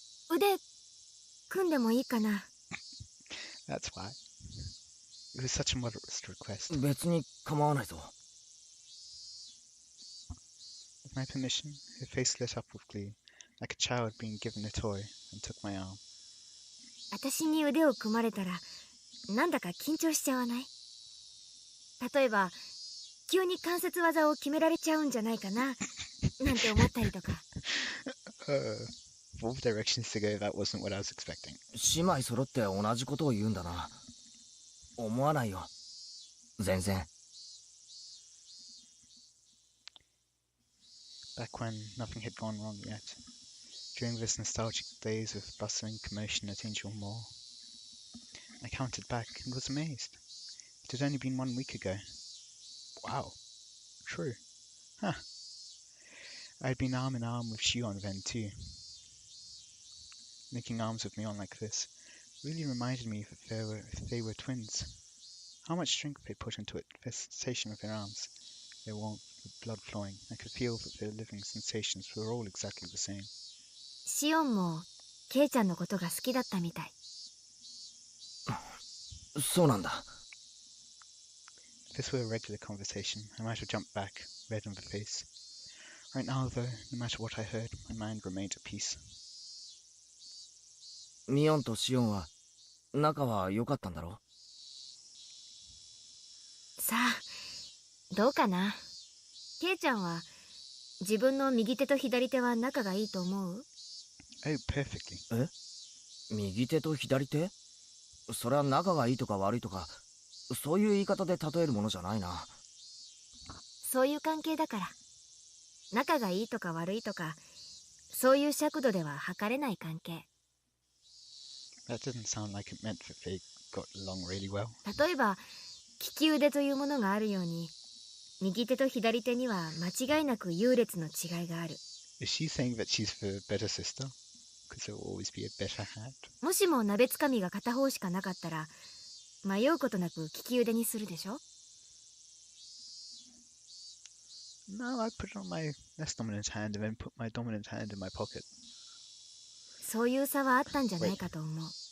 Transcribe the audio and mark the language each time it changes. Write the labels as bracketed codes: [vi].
[ja] 腕組んでもいいかな。 [en] That's why. It was such a modest request. [ja] 別に構わないぞ。 [en] With my permission, her face lit up with glee, like a child being given a toy, and took my arm. [ja] 私に腕を組まれたらなんだか緊張しちゃわない？例えば急に関節技を決められちゃうんじゃないかななんて思ったりとか。 [en] Both directions to go, that wasn't what I was expecting. [ja] 姉妹揃って同じことを言うんだな。思わないよ。全然。 [en] Back when nothing had gone wrong yet, during those nostalgic days of bustling commotion at Angel Mall, I counted back and was amazed. It had only been 1 week ago. Wow. True. Huh. I had been arm in arm with Shion then too. Making arms with Mion like this really reminded me that they were twins. How much strength they put into it, the sensation of their arms, their warmth, the blood flowing. I could feel that their living sensations were all exactly the same. [ja] シオンもケイちゃんのことが好きだったみたい。そうなんだ。 [en] If this were a regular conversation, I might have jumped back, red in the face. Right now, though, no matter what I heard, my mind remained at peace. [ja] ミオンとシオンは仲は良かったんだろ？さあどうかな。ケイちゃんは自分の右手と左手は仲がいいと思う？ [en] Oh, perfectly. [ja] え？右手と左手？それは仲がいいとか悪いとか、そういう言い方で例えるものじゃないな。そういう関係だから。仲がいいとか悪いとか、そういう尺度では測れない関係。 [en] That didn't sound like it meant that they got along really well. [ja] 例えば利き腕というものがあるように、右手と左手には間違いなく優劣の違いがある。 [en] Is she saying that she's the better sister? Because there will always be a better hand? [ja] もしも鍋つかみが片方しかなかったら、迷うことなく利き腕にするでしょ？ [en] No, I put it on my less dominant hand and then put my dominant hand in my pocket. [ja] そういう差はあったんじゃないかと思う。